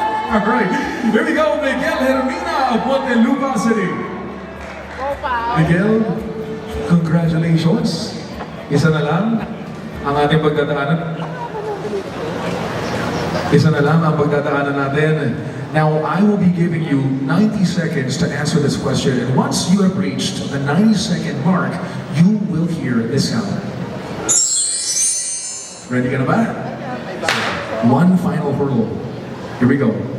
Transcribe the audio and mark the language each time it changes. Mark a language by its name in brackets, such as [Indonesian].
[English] Alright, here we go, Miguel Hermina of Montuba City. Miguel, congratulations. [Filipino] Isa na lang ang ating pagdadaanan. Isa na lang ang pagdadaanan natin. [English] Now, I will be giving you 90 seconds to answer this question, and once you have reached the 90-second mark, you will hear this sound. Ready [Filipino] ka na ba? [English] One final hurdle. Here we go.